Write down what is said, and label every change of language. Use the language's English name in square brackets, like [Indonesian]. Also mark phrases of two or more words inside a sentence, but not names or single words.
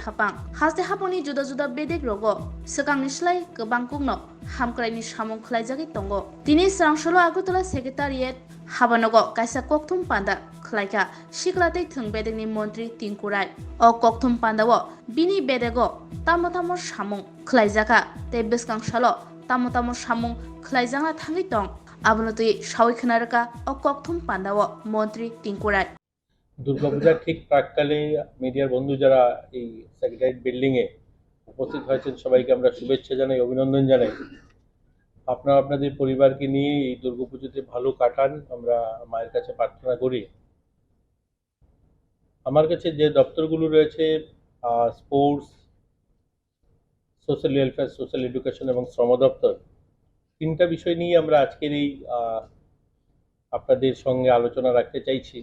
[Kok Borok] hapangni juda juda Bedekrogni sekangni slai gobang kungno Hamkrai ni samung khlaijagi tongo tini Swrangchati Agutala Secretariat habanogo kaisa kokthum panda khlaika siklatei thung Bedekni Montri Tinku ok kokthum pandawo bini Bedego tamo samung khlaijaka tei beskang salo tamo samung khlaijanga thangi tong abonotui Saiwi Khwna okokthum pandawo Montri Tinku [Bangla] দুর্গাপূজার ঠিক প্রাককালে মিডিয়ার বন্ধু যারা এই [English] secretariat building [Bangla] এ উপস্থিত হয়েছেন সবাইকে আমরা শুভেচ্ছা জানাই, অভিনন্দন জানাই। আপনারা আপনাদের পরিবারকে নিয়ে এই দুর্গাপুজোতে ভালো কাটান, আমরা মায়ের কাছে প্রার্থনা করি। আমার কাছে যে দপ্তরগুলো রয়েছে স্পোর্টস, [English] social welfare, social education [Bangla] এবং শ্রম দপ্তর, তিনটা বিষয় নিয়ে আমরা আজকের এই আপনাদের সঙ্গে আলোচনা রাখতে চাইছি।